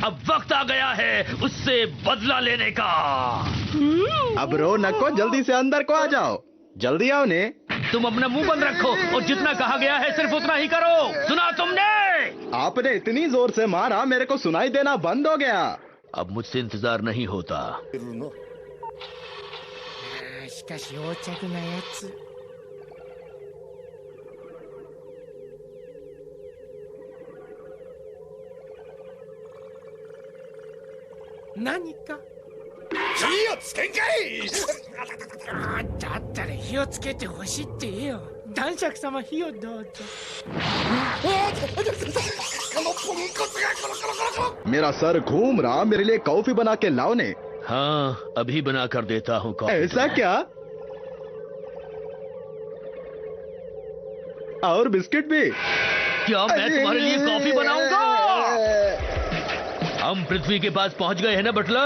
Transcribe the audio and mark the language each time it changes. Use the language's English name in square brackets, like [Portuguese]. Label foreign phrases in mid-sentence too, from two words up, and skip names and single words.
[Hindi] अब वक्त आ गया है उससे बदला लेने का। अब रो नको, जल्दी से अंदर को आ जाओ। जल्दी आओ ने। तुम अपना मुंह बंद रखो और जितना कहा गया है सिर्फ उतना ही करो। सुना तुमने? आपने इतनी जोर से मारा, मेरे को सुनाई देना बंद हो गया। अब मुझसे इंतजार नहीं होता। [Japanese] しかし横着なやつ。何か火をつけんかい。だったら火をつけてほしいって言えよ。男爵様、火をどうぞ。このポンコツがコロコロコロコロ。 [Hindi] मेरा सर घूम रहा, मेरे लिए कॉफी बना के लाओ ने। हाँ, अभी बना कर देता हूँ कॉफी। ऐसा क्या? और बिस्किट भी? क्या मैं तुम्हारे लिए कॉफी बनाऊंगा? हम पृथ्वी के पास पहुंच गए हैं ना बटलर?